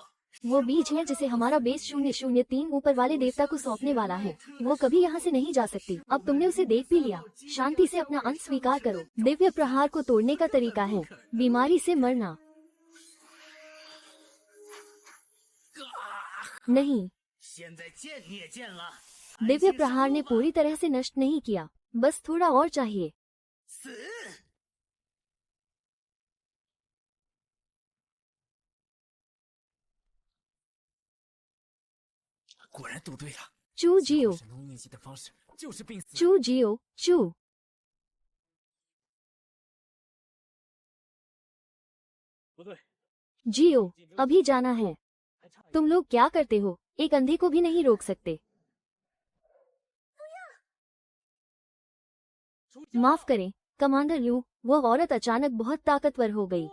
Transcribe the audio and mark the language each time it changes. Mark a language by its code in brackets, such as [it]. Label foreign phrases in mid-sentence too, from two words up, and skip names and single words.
[hi] वो बीज है जिसे हमारा बेस 003 ऊपर वाले देवता को सौंपने वाला है। वो कभी यहाँ से नहीं जा सकती। अब तुमने उसे देख भी लिया। शांति से अपना अंत स्वीकार करो। दिव्य प्रहार को तोड़ने का तरीका है बीमारी से मरना, नहीं। [zh] 现在见你也见了， [hi] दिव्य प्रहार ने पूरी तरह से नष्ट नहीं किया, बस थोड़ा और चाहिए। [zh] 死！果然赌对了。 [hi] चू जियो, [zh] 神龙逆袭的方式就是病死。 [hi] चू जियो, चू। [zh] 不对， [hi] जियो, अभी जाना है। [zh] 还差一 [hi] तुम लोग क्या करते हो? एक अंधे को भी नहीं रोक सकते। माफ करें कमांडर यू, वो औरत अचानक बहुत ताकतवर हो गई।